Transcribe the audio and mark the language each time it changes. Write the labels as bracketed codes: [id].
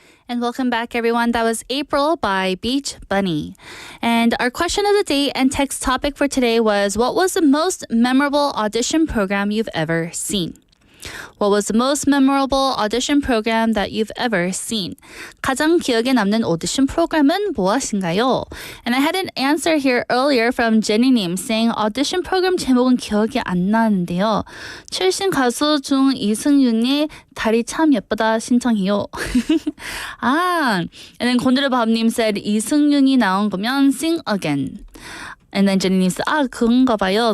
[en] And welcome back, everyone. That was April by Beach Bunny. And our question of the day and text topic for today was, what was the most memorable audition program you've ever seen? What was the most memorable audition program that you've ever seen? [ko] 가장 기억에 남는 오디션 프로그램은 무엇인가요? [en] And I had an answer here earlier from Jenny님 saying audition program [ko] 제목은 기억이 안 나는데요. 출신 가수 중 이승윤이 다리 참 예쁘다 신청해요. [en] and then 곤드레밥님 said [ko] 이승윤이 나온 거면 [en] Sing Again. And then Jenny said, [ko] 그런가 봐요.